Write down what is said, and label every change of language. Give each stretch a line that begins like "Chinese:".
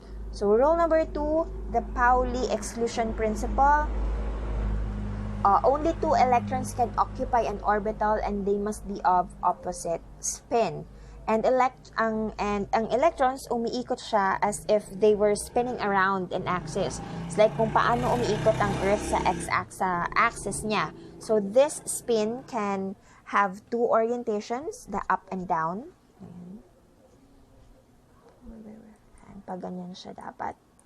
English: So rule number 2, the Pauli exclusion principle. Only 2 electrons can occupy an orbital and they must be of opposite spin. And ang electrons,
Filipino: umiikot siya
English: as if they were spinning around an axis. It's like
Filipino: kung paano umiikot ang Earth sa axis niya.
English: So this spin can have 2 orientations, the up and down.
Filipino: And pag ganyan siya dapat.